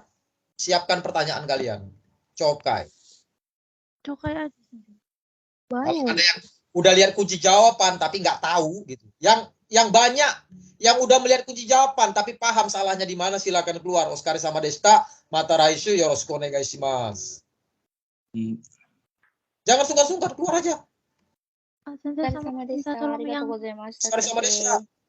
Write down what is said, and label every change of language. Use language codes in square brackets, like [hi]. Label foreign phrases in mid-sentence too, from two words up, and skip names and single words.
[id] Siapkan pertanyaan kalian. Cokai. Cokai aja. Kalau ada yang udah lihat kunci jawaban tapi nggak tahu gitu. Yang banyak yang udah melihat kunci jawaban tapi paham salahnya di mana, silakan keluar. Oskari sama Desta, [ja] また来週、よろしくお願いします. [id] Jangan sungkan-sungkan, keluar aja. Sensei sama Desta tolong yang Oskari sama Desta.